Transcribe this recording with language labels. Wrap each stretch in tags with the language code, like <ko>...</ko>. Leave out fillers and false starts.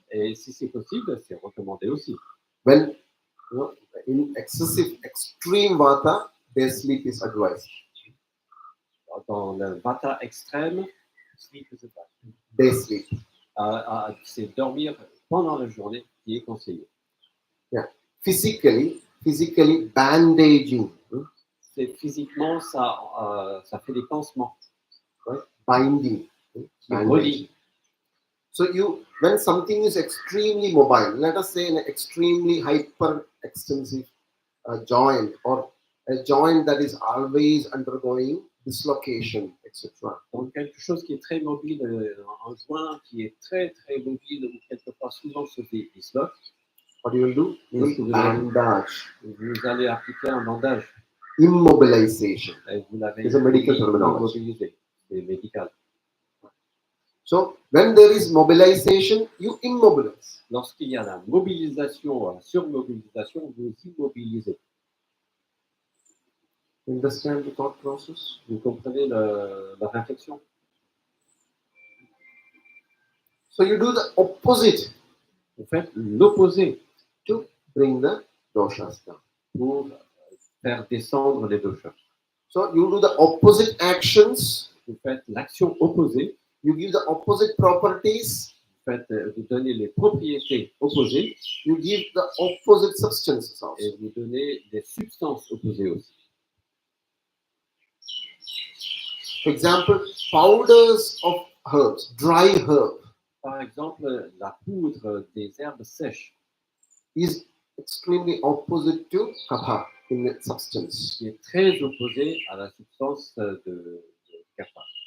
<fr>Et si c'est possible, c'est recommandé aussi.</fr> <en>When in excessive, extreme vata, day sleep is advised.</en> <fr>Dans le vata extrême,</fr> <en>sleep is advised. Day sleep.</en> <fr>C'est dormir pendant la journée qui est conseillé.</fr> <en>Yeah. Physically bandaging.</en> <fr>C'est physiquement, ça fait des pansements.</fr> <en>Right? Binding.</en> <fr>Qui relient.</fr> <en>So when something is extremely mobile, let us say an extremely hyper extensive joint or a joint that is always undergoing dislocation, etc.</en> <fr>Donc quelque chose qui est très mobile, un joint qui est très très mobile ou quelquefois souvent se disloque.</fr> <en>What do you do? You bandage.</en> <fr>Vous allez appliquer un bandage.</fr> <en>Immobilization.</en> <fr>Vous l'avez</fr> <en>It's a medical terminology.</en> <fr>immobilisé. C'est médical.</fr> <en>So when there is mobilization, you immobilize.</en> <fr>Lorsqu'il y a la mobilisation, la surmobilisation, vous immobilisez.</fr> <en>Understand the thought process?</en> <fr>Vous comprenez la réflexion?</fr> <en>So you do the opposite.</en> <fr>Vous faites l'opposé</fr> <en>To bring the doshas down.</en> <fr>pour faire descendre les doshas.</fr> <en>So you do the opposite actions.</en> <fr>Vous faites l'action opposée.</fr> <en>You give the opposite properties.</en> <fr>Vous donnez les propriétés opposées.</fr> <en>You give the opposite substances also.</en> <fr>Et vous donnez des substances opposées aussi.</fr> <en>For example, powders of herbs, dry herb,</en> <fr>Par exemple, la poudre des herbes sèches,</fr> <en>is extremely opposite to kapha in its substance.</en> <fr>qui est très opposée à la substance de kapha.</fr>